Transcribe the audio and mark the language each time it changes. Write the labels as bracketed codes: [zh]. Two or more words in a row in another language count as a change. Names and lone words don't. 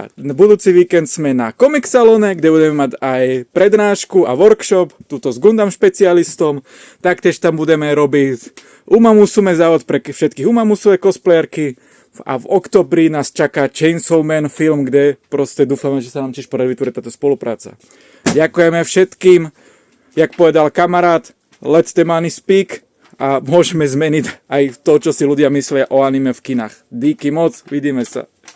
[sk] Na budúci víkend sme na Comic Salone, kde budeme mať aj prednášku a workshop, tuto s Gundam špecialistom. Taktiež tam budeme robiť Umamusume závod pre všetkých Umamusové cosplayerky. A v oktobri nás čaká Chainsaw Man film, kde proste dúfame, že sa nám tiež podarí vytvoriť táto spolupráca. Ďakujeme všetkým. Jak povedal kamarát, [en] let the money speak [sk] a môžeme zmeniť aj to, čo si ľudia myslia o anime v kinách. Díky moc, vidíme sa.